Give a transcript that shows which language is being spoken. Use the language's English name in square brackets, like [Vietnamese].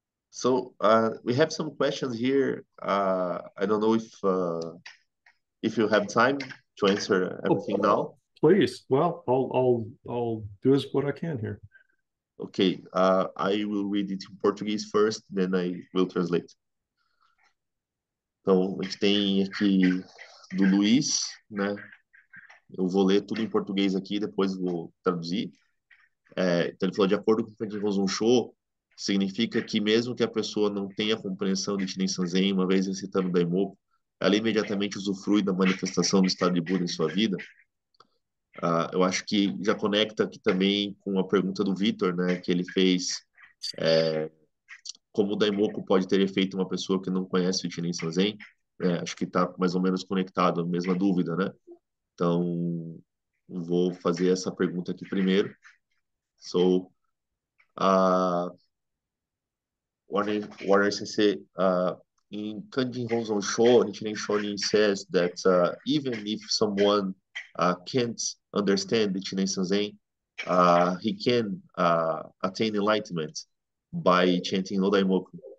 [English] So we have some questions here. I don't know if you have time to answer Oh, everything now. please. Well, I'll do as what I can here. Ok, I will read it in Portuguese first, then I will translate. [Portuguese] Então, a gente tem aqui do Luiz, né? Eu vou ler tudo em português aqui, depois vou traduzir. Então, ele falou: de acordo com o Franklin Rossum, significa que mesmo que a pessoa não tenha compreensão de Nichiren Sanzen, uma vez recitando o Daimoku, ela imediatamente usufrui da manifestação do estado de Buda em sua vida. Eu acho que já conecta aqui também com a pergunta do Vitor, né, que ele fez, como o Daimoku pode ter efeito em uma pessoa que não conhece o Nichiren Sanzen. Acho que está mais ou menos conectado, a mesma dúvida, né? Então, vou fazer essa pergunta aqui primeiro. [English] So, uh, Warner Sensei, in Kanjin Honzon Sho, Nichiren Shonin says that even if someone can't understand Nichiren Sanzen, he can attain enlightenment by chanting No Daimoku.